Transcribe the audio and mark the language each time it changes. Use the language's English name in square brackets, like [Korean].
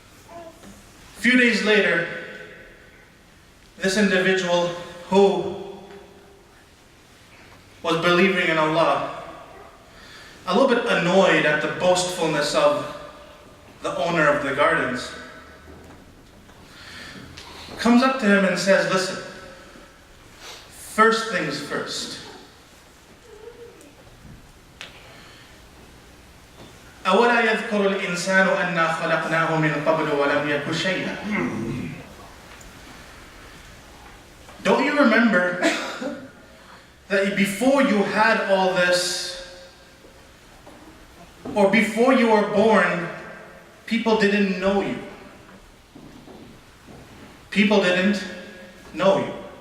[English] A few days later, this individual who was believing in Allah, a little bit annoyed at the boastfulness of the owner of the gardens, comes up to him and says, listen, first things first. [Arabic] أولا يذكر الإنسان أنا خلقناه من قبل ولم يك شيئا. [English] Don't you remember that before you had all this, or before you were born, people didn't know you? People didn't know you.